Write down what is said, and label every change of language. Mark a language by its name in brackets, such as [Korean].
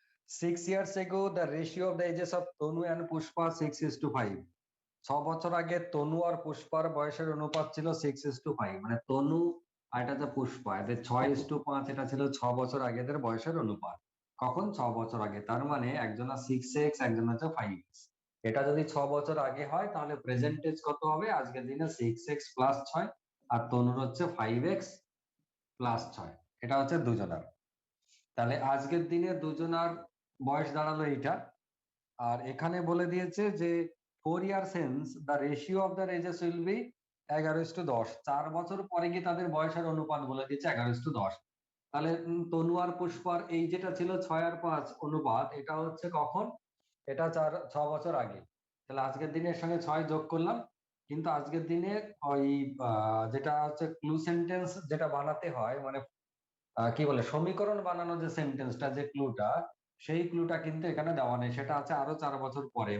[English] Six years ago, the ratio of the ages of Tonu and Pushpa 6:5. [Bangla] 6 বছর আগে তনু আর পুষ্পার বয়সের অনুপাত ছিল 6:5, মানে তনু আর এটা হচ্ছে পুষ্পা, এদের 6:5, এটা ছিল 6 বছর আগেদের বয়সের অনুপাত। কখন? 6 বছর আগে, তার মানে একজনা 6x, একজন হচ্ছে 5x। এটা যদি 6 বছর আগে হয় তাহলে প্রেজেন্টেজ কত হবে? আজকের দিনে 6x প্লাস 6 আর তনুর হচ্ছে 5x প্লাস 6, এটা হচ্ছে দুজনার। তাহলে আজকের দিনে দুজনার বয়স দাঁড়ালো এইটা। আর এখানে বলে দিয়েছে যে [English] 4 years hence the ratio of their ages will be 11:10। [Bangla] 4 বছর পরে গিয়ে তাদের বয়সের অনুপাত বলে দিয়েছে 11:10। তাহলে তনু আর পুষ্পার এই যেটা ছিল 6 আর 5 অনুপাত, এটা হচ্ছে কখন? এটা 6 বছর আগে। তাহলে আজকের দিনের সঙ্গে 6 যোগ করলাম, কিন্তু আজকের দিনে ওই যেটা হচ্ছে ক্লু সেন্টেন্স যেটা বানাতে হয়, মানে কি বলে সমীকরণ বানানো যে সেন্টেন্সটা, যে ক্লুটা, সেই ক্লুটা কিন্তু এখানে দেওয়া নেই, সেটা আছে আরো 4 বছর পরে।